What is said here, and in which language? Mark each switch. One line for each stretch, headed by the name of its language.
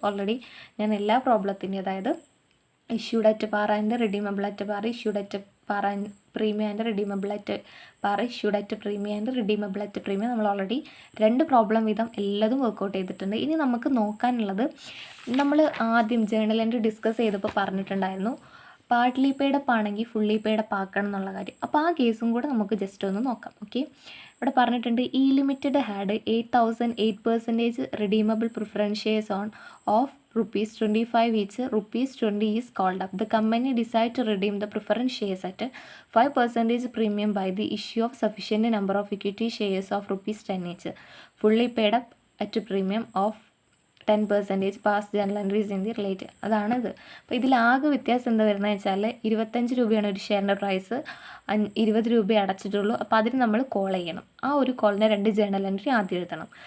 Malayalam: Already ഞാൻ എല്ലാ പ്രോബ്ലത്തിൻ്റെയും അതായത്
English: issued at par and redeemable at par, issued at par and premium and redeemable at par, issued at premium
Malayalam: and redeemable at premium നമ്മൾ already 2 problem വീതം എല്ലാതും workout ചെയ്തിട്ടുണ്ട്. ഇനി നമുക്ക് നോക്കാനുള്ളത് നമ്മൾ ആദ്യം ജേണൽ എൻട്രി ഡിസ്കസ് ചെയ്തപ്പോൾ പറഞ്ഞിട്ടുണ്ടായിരുന്നു പാർട്ട്ലി പെയ്ഡ് അപ്പ് ആണെങ്കിൽ ഫുള്ളി പെയ്ഡ് അപ്പ് ആക്കണം എന്നുള്ള കാര്യം. അപ്പോൾ ആ കേസും കൂടെ നമുക്ക് ജസ്റ്റ് ഒന്ന് നോക്കാം. ഓക്കെ. ഇവിടെ പറഞ്ഞിട്ടുണ്ട്
English: ഈ limited had 8,008% redeemable preference shares on of ₹25 each. ₹20 is called up. The company decide to redeem the preference shares at 5% premium by the issue of sufficient number of equity shares of ₹10 each. Fully paid up at premium of 10% pass journal entries in the relate.
Malayalam: അതാണിത്. അപ്പോൾ ഇതിലാകെ വ്യത്യാസം എന്താ വരുന്നത് വെച്ചാൽ 25 രൂപയാണ് ഒരു ഷെയറിൻ്റെ price, 20 രൂപ അടച്ചിട്ടുള്ളൂ. അപ്പോൾ അതിന് നമ്മൾ കോൾ ചെയ്യണം. ആ ഒരു കോളിൻ്റെ 2 ജേണൽ എൻട്രി ആദ്യം എഴുതണം.